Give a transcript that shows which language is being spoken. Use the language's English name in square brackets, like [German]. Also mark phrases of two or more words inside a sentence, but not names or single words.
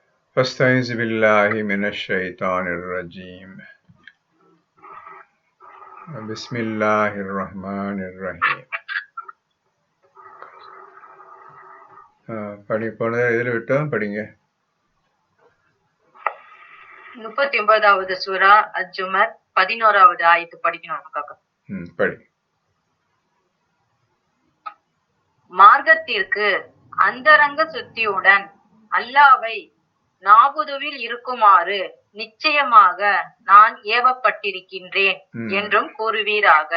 [Arabic] فاستعذ بالله من الشيطان الرجيم بسم الله الرحمن الرحيم [Tamil] போன இதில் விட்டோம் படிங்க. 39வது சூரா அஜ்ஜுமர் 11வது ஆயத்து படிக்கணும் காக்கா. படி. மார்க்கத்திற்கு அந்தரங்க சுத்தியுடன் அல்லாவை நாபுதுவில் இருக்குமாறு நிச்சயமாக நான் ஏவப்பட்டிருக்கின்றேன் என்றும் கூறுவீராக.